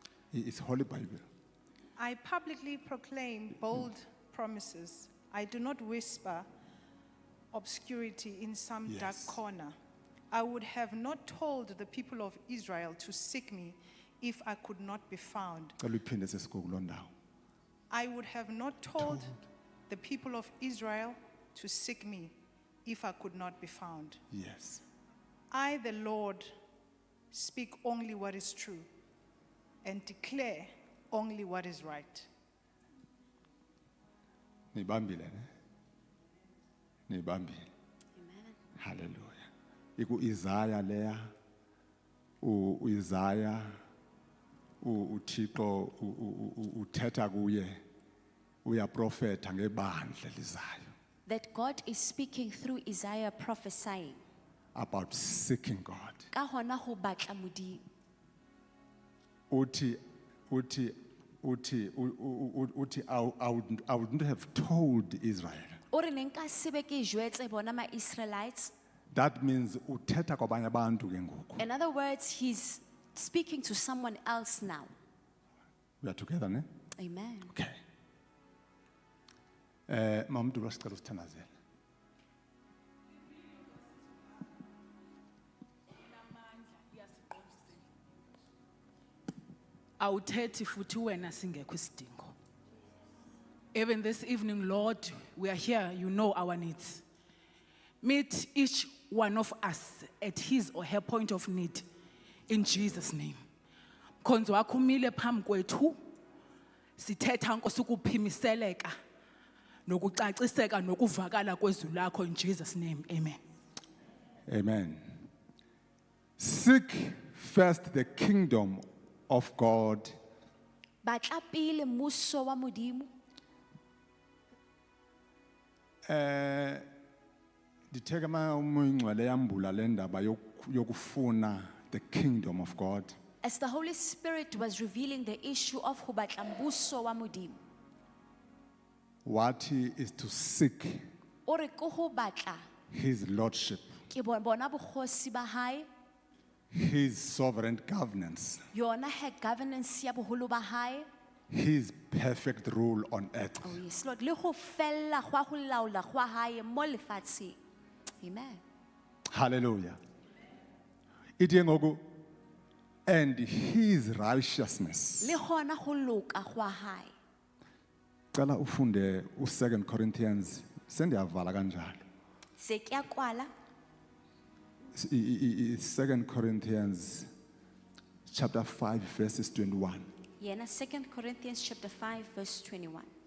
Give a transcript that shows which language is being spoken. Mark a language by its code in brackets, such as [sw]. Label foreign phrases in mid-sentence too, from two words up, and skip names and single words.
[en] It's Holy Bible. I publicly proclaim bold promises. I do not whisper obscurity in some dark Yes. corner. I would have not told the people of Israel to seek me if I could not be found. [xh] Cela uyiphinde sesikuko kuloo ndawo. [en] I would have not told the people of Israel to seek me if I could not be found. Yes. I, the Lord, speak only what is true and declare only what is right. [xh] Nibambile ne? Nibambile. Amen. Hallelujah. Iku Isaiah leya. Isaiah uThixo uthetha kuye uyaprofeta ngebandla lizayo [en] That God is speaking through Isaiah prophesying. about seeking God. [st] Ka hona ho batla Modimo. [en] Uthi I wouldn't have told Israel. [st] O re ne nka sebe ke jwetse bona ma Israelites. [en] That means [xh] uthetha kwabanye abantu ke ngoku. [en] In other words, he's speaking to someone else now. We are together, ne? Amen. Okay. [xh] Mamdu wasicela usithandazela. Awuthethi futhi wena singekho isidingo. [en] Even this evening, Lord, we are here, you know our needs. Meet each one of us at his or her point of need in Jesus' name. [zu] Mkhonzo wakho umile phambi kwethu, sithetha Nkosi ukuphimiseleka nokucaciseka nokuvakala kwezwi lakho [en] in Jesus' name. Amen. Amen. Seek first the kingdom of God [st] Batla pele mmuso wa Modimo. [xh] Nditheka umuyingcwele yambula le ndaba yokufuna [en] the kingdom of God. As the Holy Spirit was revealing the issue of [st] ho batla mmuso wa Modimo. [en] What he is to seek [st] O re ko ho batla [en] his lordship, [st] ke bona bokgosi ba hae, [en] his sovereign governance, [st] yona he governance ya boholo ba hae. [en] his perfect rule on earth. Oh yes, Lord, [st] le ho fella gwa ho laola gwa hae mo lefatsheng. [en] Amen. [xh] Hallelujah. Ithi ngoku [en] and his righteousness. [st] Le hona ho loka gwa hae. [xh] Cela ufunde u2 Corinthians sendiyavala kanjalo. [st] Se ke a kwala [en] 2 Corinthians chapter 5 verses 21. yena 2 Corinthians chapter 5 verse 21.